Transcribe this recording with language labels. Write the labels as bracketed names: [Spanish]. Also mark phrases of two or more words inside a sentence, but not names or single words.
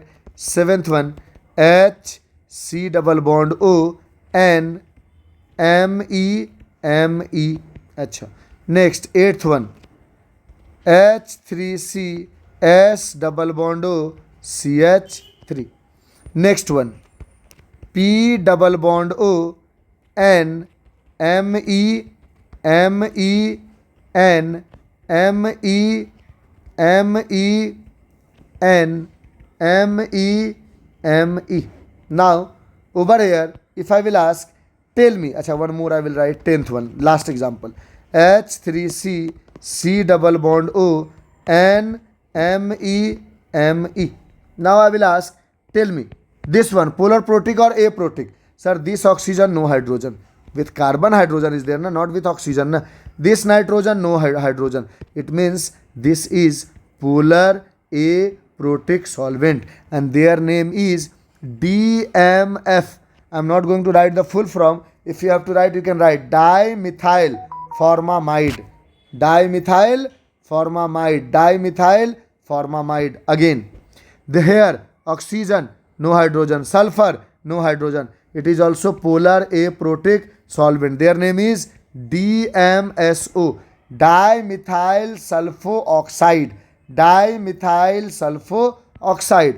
[English] Seventh one, H C double bond O N M E M E. Acha. Next, eighth one, H3C S double bond O CH3. Next one, P double bond O N M E M E N M E M E N M E M E. Now over here, if I will ask, tell me. Acha, one more I will write. 10th one, last example. H3C C double bond O N M E M E. Now I will ask, tell me, this one polar protic or aprotic? Sir, this oxygen no hydrogen. With carbon hydrogen is there, na? Not with oxygen. Na? This nitrogen no hydrogen. It means this is polar aprotic solvent, and their name is DMF. I am not going to write the full form. If you have to write, you can write dimethyl formamide. Dimethyl formamide. Dimethyl formamide. Again, the here oxygen no hydrogen, sulfur no hydrogen. It is also polar aprotic solvent. Their name is DMSO. Dimethyl sulfo oxide. Dimethyl sulfo oxide.